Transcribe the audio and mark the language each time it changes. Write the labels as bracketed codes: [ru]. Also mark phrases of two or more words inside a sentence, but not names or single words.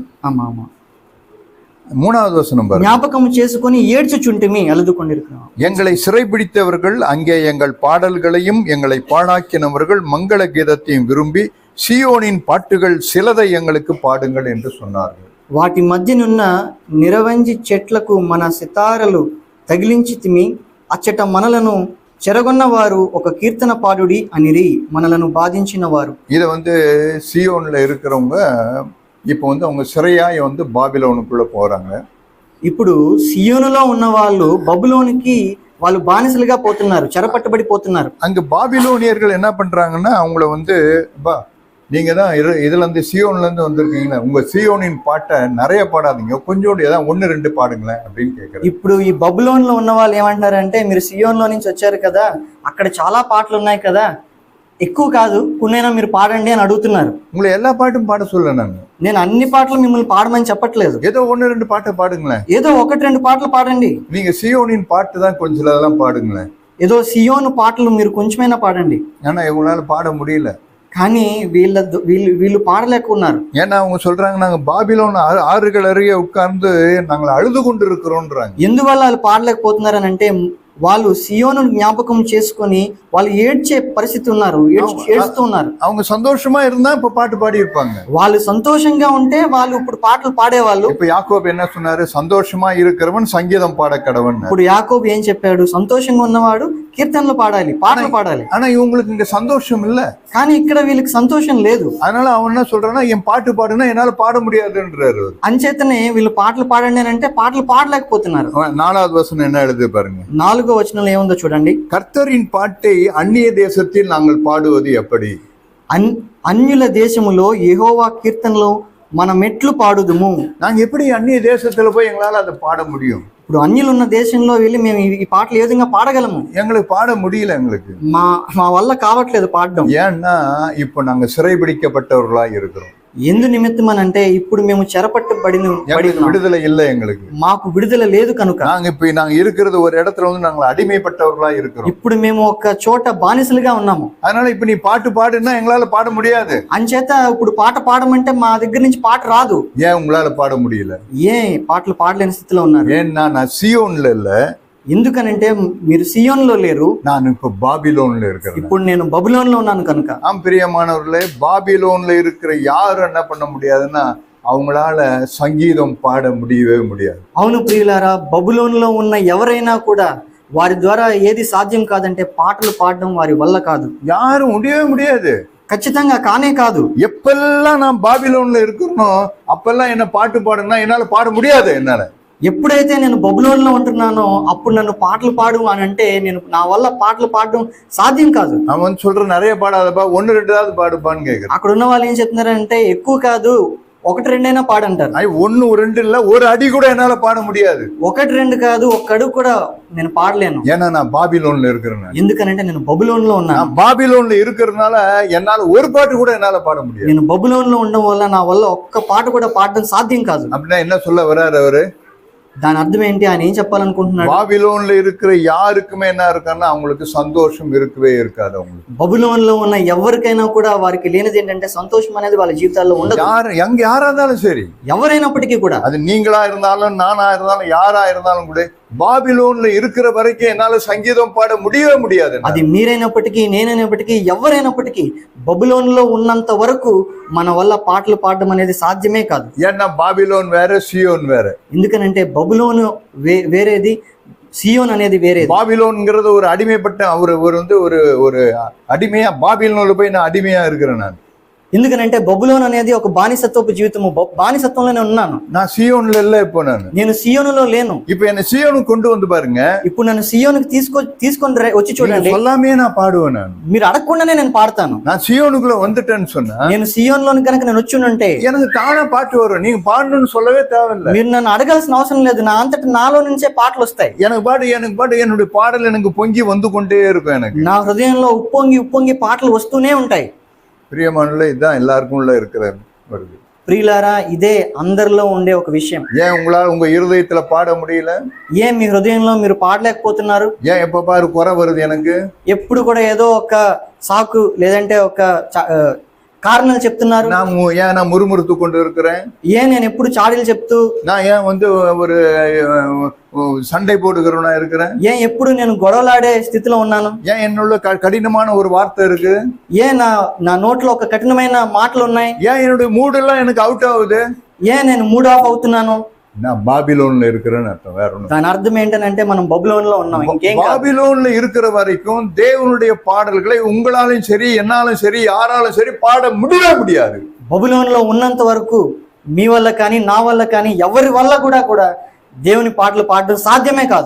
[ta] ஆமா ஆமா. 3வது வசனம் பாருங்க. [te] ஞாபகம் చేసుకొని ఏడ్చుచుంటిమి, అలుదుకొండిరుக்கிறோம். [ta] எங்களை சிறைபிடித்தவர்கள் அங்கே எங்கள் பாடல்களையும் எங்களை பாழாக்கினவர்கள் மங்கள கீதத்தையும் விரும்பி சீயோனின் பாட்டுகள் சிலதை எங்களுக்கு பாடுங்கள் என்று சொன்னார்கள். [te] వాటి మధ్యనున్న నిరవంజి చెట్లకు మన సితారలు తగిలించితిమి, అచ్చట మనలను చెరగొన్న వారు ఒక కీర్తన పాడుడి అనిరి మనలను బాధించిన వారు. [ta] இதை வந்து சியோன்ல இருக்கிறவங்க இப்போ வந்து அவங்க சிறையாய் வந்து பாபிலோனுக்குள்ள போறாங்க. [te] ఇప్పుడు సియోనులో ఉన్న వాళ్ళు బబులోనికి వాళ్ళు బానిసలుగా పోతున్నారు, చెరపట్టబడి పోతున్నారు. [ta] அங்க பாபிலோனியர்கள் என்ன பண்றாங்கன்னா அவங்கள வந்து பா நீங்க தான் இதுல இருந்து சியோன்ல இருந்து வந்திருக்கீங்களா, உங்க சியோனின் பாட்டை நிறைய பாடாதீங்க, கொஞ்சோண்டு ஏதாவது 1-2 பாடுங்களேன் அப்படின்னு கேட்கறேன். [te] ఇప్పుడు ఈ బబులోన్ లో ఉన్న వాళ్ళు ఏమంటారంటే, మీరు సియోన్ లో నుంచి వచ్చారు కదా, అక్కడ చాలా పాటలు ఉన్నాయి కదా, ఎక్కువ కాదు కొన్నైనా మీరు పాడండి అని అడుగుతున్నారు. [ta] உங்களை எல்லா பாட்டும் பாட சொல்ல [te] నేను అన్ని పాటలు మిమ్మల్ని పాడమని చెప్పట్లేదు. [ta] ஏதோ 1-2 பாட்டை பாடுங்களேன், [te] ఏదో 1-2 పాటలు పాడండి. [ta] நீங்க சியோனின் பாட்டு தான் கொஞ்சம் சிலதெல்லாம் பாடுங்களேன், [te] ఏదో సియోను పాటలు మీరు కొంచెమైనా పాడండి. [ta] ஏன்னா இவங்களால பாட முடியல. [te] కానీ వీళ్ళు పాడలేకున్నారు. [ta] ஏன்னா அவங்க சொல்றாங்க நாங்க பாபிலோன் ஆறுகள் அருகே உட்கார்ந்து நாங்கள் அழுது கொண்டு இருக்கிறோம்ன்றாங்க. [te] ఎందువల్ల వాళ్ళు పాడలేకపోతున్నారు అని అంటే, వాళ్ళు సియోను జ్ఞాపకం చేసుకొని వాళ్ళు ఏడ్చే పరిస్థితి ఉన్నారు, ఏడుస్తూ ఉన్నారు. [ta] அவங்க சந்தோஷமா இருந்தா இப்ப பாட்டு பாடி இருப்பாங்க. [te] వాళ్ళు సంతోషంగా ఉంటే వాళ్ళు ఇప్పుడు పాటలు పాడేవాళ్ళు. [ta] இப்ப யாக்கோபு என்ன சொன்னாரு, சந்தோஷமா இருக்கிறவன் சங்கீதம் பாட கடவன். [te] ఇప్పుడు యాకోబు ఏం చెప్పాడు, సంతోషంగా ఉన్నవాడు కీర్తనలు పాడాలి, పాటలు పాడాలి. [ta] ஆனா இவங்களுக்கு இங்க சந்தோஷம் இல்ல, [te] కానీ ఇక్కడ వీళ్ళకి సంతోషం లేదు. [ta] அதனால அவன் என்ன சொல்றான்னா, என் பாட்டு பாடுனா என்னால பாட முடியாதுன்றாரு. [te] అంచేతనే వీళ్ళు పాటలు పాడండి అని అంటే పాటలు పాడలేకపోతున్నారు. [ta] 4வது வசனம் என்ன எழுது பாருங்க. [te] 4వ వచనంలో ఏముందో చూడండి. [ta] கர்த்தரின் பாட்டை அந்நிய தேசத்தில் நாங்கள் பாடுவது எப்படி, [te] అన్యుల దేశములో యెహోవా కీర్తనలో మన మెట్లు పాడుదుము. [ta] நாங்க எப்படி அந்நிய தேசத்துல போய் எங்களால அதை பாட முடியும்? [te] ఇప్పుడు అన్యులు ఉన్న దేశంలో వెళ్ళి మేము ఈ పాటలు ఏ విధంగా పాడగలము? [ta] எங்களுக்கு பாட முடியல, எங்களுக்கு [te] మా వల్ల కావట్లేదు పాడడం. [ta] ஏன்னா இப்போ நாங்க சிறைபிடிக்கப்பட்டவர்களா இருக்கிறோம். [te] ఎందు నిమిత్తం అని అంటే, ఇప్పుడు మేము చెరపట్టబడిన [ta] விடுதலை இல்லை, எங்களுக்கு [te] మాకు విడుదల లేదు కనుక. [ta] நாங்க இருக்கிறது ஒரு இடத்துல வந்து நாங்க அடிமைப்பட்டவர்களா இருக்கிறோம். [te] ఇప్పుడు మేము ఒక చోట బానిసలుగా ఉన్నాము. [ta] அதனால இப்ப நீ பாட்டு பாடுன்னா எங்களால பாட முடியாது. [te] అంచేత ఇప్పుడు పాట పాడమంటే మా దగ్గర నుంచి పాట రాదు. [ta] ஏன் உங்களால பாட முடியல? [te] పాటలు పాడలేని స్థితిలో ఉన్నారు. [ta] ஏன்னா நான் சியோன்ல இல்ல. [te] ఎందుకనంటే మీరు సియోన్లో లేరు, [ta] நான் இப்ப பாபிலோன்ல இருக்கிறேன். [te] ఇప్పుడు నేను బబులోన్ లో ఉన్నాను కనుక. [ta] ஆம் பிரியமானவர்களே, பாபிலோன்ல இருக்கிற யாரும் என்ன பண்ண முடியாதுன்னா அவங்களால சங்கீதம் பாட முடியவே முடியாது. [te] అవును ప్రియులారా, బబులోన్ లో ఉన్న ఎవరైనా కూడా వారి ద్వారా ఏది సాధ్యం కాదంటే పాటలు పాడడం వారి వల్ల కాదు. [ta] யாரும் முடியவே முடியாது, [te] ఖచ్చితంగా కానే కాదు. [ta] எப்பெல்லாம் நான் பாபிலோன்ல இருக்கிறனோ அப்பெல்லாம் என்ன பாட்டு பாடுனா என்னால பாட முடியாது. என்னால [te] ఎప్పుడైతే నేను బబులోన్ లో ఉంటున్నానో అప్పుడు నన్ను పాటలు పాడు అని అంటే నా వల్ల పాటలు పాడడం సాధ్యం కాదు. [ta] அவன் சொல்ற நிறைய பாடாதப்பா, 1-2 பாடுப்பான்னு கேக்குறேன். [te] అక్కడ ఉన్న వాళ్ళు ఏం చెప్తున్నారంటే, ఎక్కువ కాదు 1-2 పాడంటారు. [ta] 1-2 இல்ல, ஒரு அடி கூட என்னால பாட முடியாது. [te] 1-2 కాదు, ఒక్క అడుగు కూడా నేను పాడలేను. [ta] ஏன்னா நான் பாபிலோன்ல இருக்கிறேன். [te] ఎందుకనంటే నేను బబులోన్ లో ఉన్నాను. [ta] நான் பாபிலோன்ல இருக்கிறதுனால என்னால ஒரு பாட்டு கூட என்னால பாட முடியாது. [te] నేను బబులోన్ లో ఉండడం వల్ల నా వల్ల ఒక్క పాట కూడా పాడడం సాధ్యం కాదు. [ta] அப்படின்னா என்ன சொல்ல வர்றாரு அவரு? [te] దాని అర్థం ఏంటి, ఆయన ఏం చెప్పాలనుకుంటున్నాడు? [ta] பாபிலோன்ல இருக்கிற யாருக்குமே என்ன இருக்கான்னா அவங்களுக்கு சந்தோஷம் இருக்கவே இருக்காது. அவங்களுக்கு [te] బబులోన్ లో ఉన్న ఎవరికైనా కూడా వారికి లేనిది ఏంటంటే సంతోషం అనేది వాళ్ళ జీవితాల్లో ఉండదు. [ta] யாரா இருந்தாலும் சரி, [te] ఎవరైనప్పటికీ కూడా, [ta] அது நீங்களா இருந்தாலும் நானா இருந்தாலும் யாரா இருந்தாலும் கூட பாபிலோன்ல இருக்கிற வரைக்கும் என்னால சங்கீதம் பாட முடியவே முடியாது. [te] అది మీరైనప్పటికీ నేనైనప్పటికీ ఎవరైనప్పటికీ బబులోన్ లో ఉన్నంత వరకు మన వల్ల పాటలు పాడడం అనేది సాధ్యమే కాదు. [ta] ஏன்னா பாபிலோன் வேற, சியோன் வேற. [te] ఎందుకనంటే బబులోను వేరేది, సియోన్ అనేది వేరేది. [ta] பாபிலோன்ங்கிறது ஒரு அடிமைப்பட்ட ஒரு அடிமையா, பாபிலோன்ல போய் நான் அடிமையா இருக்கிறேன். நான் [te] ఎందుకనంటే బబులోన్ అనేది ఒక బానిసత్వపు జీవితము, బానిసత్వంలోనే ఉన్నాను. [ta] நான் సియోన్ல இல்ல, இப்போ [te] నేను సియోనులో లేను. [ta] இப்போ என்ன సియోనుக்கு கொண்டு வந்து பாருங்க. [te] ఇప్పుడు నన్ను సియోనుకి తీసుకొని వచ్చి చూడండి, [ta] சொல்லாமே நான் பாடுவேன். நான் [te] మీరు అడగకుండానే నేను పాడతాను. [ta] நான் సియోனுக்குள்ள வந்துட்டேன்னு சொன்னா, [te] నేను సియోన్లోని కనుక నేను వచ్చి ఉంటే [ta] எனக்கு தானே பாட்டு வரும். நீங்க பாடணும்னு சொல்லவே தேவையில்லை. [te] మీరు నన్ను అడగాల్సిన అవసరం లేదు, నా అంతటి నాలో నుంచే పాటలు వస్తాయి. [ta] எனக்கு பாட்டு என்னுடைய பாடல் எனக்கு பொங்கி வந்து கொண்டே இருக்கும். எனக்கு [te] నా హృదయంలో ఉప్పొంగి పాటలు వస్తూనే ఉంటాయి. [ta] பிரியமானவர்களே, இதுதான் எல்லாருக்கும் உள்ள இருக்கிற வருது. [te] ప్రియులారా, ఇదే అందరిలో ఉండే ఒక విషయం. [ta] ஏன் உங்களால உங்க இருதயத்துல பாட முடியல? [te] ఏం మీ హృదయంలో మీరు పాడలేకపోతున్నారు? [ta] ஏன் எப்ப பாரு குறை வருது எனக்கு? [te] ఎప్పుడు కూడా ఏదో ఒక సాకు లేదంటే ఒక కారణాలు చెప్తున్నారు. [ta] ஏன் நான் முறுமுறுத்து கொண்டு இருக்கிறேன்? [te] ஏன் నేను ఎప్పుడు చాడీలు చెప్తూ, [ta] நான் ஏன் வந்து ஒரு சண்டை போடுகிறவனா இருக்கிறேன்? [te] ஏன் ఎప్పుడు నేను గొడవలాడే స్థితిలో ఉన్నాను? [ta] ஏன் என்னுள்ள கடினமான ஒரு வார்த்தை இருக்கு? [te] ஏன் నా నోట్లో ఒక కఠినమైన మాటలు ఉన్నాయి? [ta] ஏன் என்னுடைய மூட் எல்லாம் எனக்கு அவுட் ஆகுது? [te] ஏன் నేను [en] mood off [te] అవుతున్నాను? [ta] நான் பாபிலோன்ல இருக்கிறேன்னு அர்த்தம், வேற ஒண்ணு. [te] దాని అర్థం ఏంటంటే మనం బబులోన్ లో ఉన్నాం, ఇంకేం కాదు. [ta] பாபிலோன்ல இருக்கிற வரைக்கும் தேவனுடைய பாடல்களை உங்களாலும் சரி என்னாலும் சரி யாராலும் சரி பாட முடியவே முடியாது. [te] బబులోన్ లో ఉన్నంత వరకు మీ వల్ల కానీ నా వల్ల కానీ ఎవరి వల్ల కూడా దేవుని పాటలు పాడడం సాధ్యమే కాదు,